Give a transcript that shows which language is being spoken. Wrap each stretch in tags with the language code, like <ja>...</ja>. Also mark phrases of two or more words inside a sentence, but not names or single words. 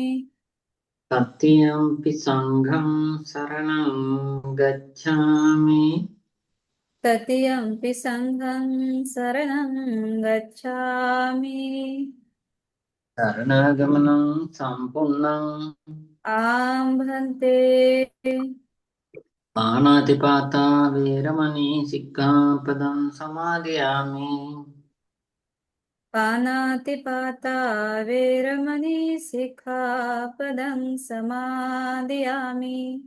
<pi>Tatiyampi sanghang saranang gacchami. तृतीयंपि संघं शरणं गच्छामि. Saranagamana sampurnam. आं भन्ते. पाणातिपाता वेरमणि सिक्खापदं समादयामि पानातिपाता वेरमणि सिक्खापदं समादयामि</pi>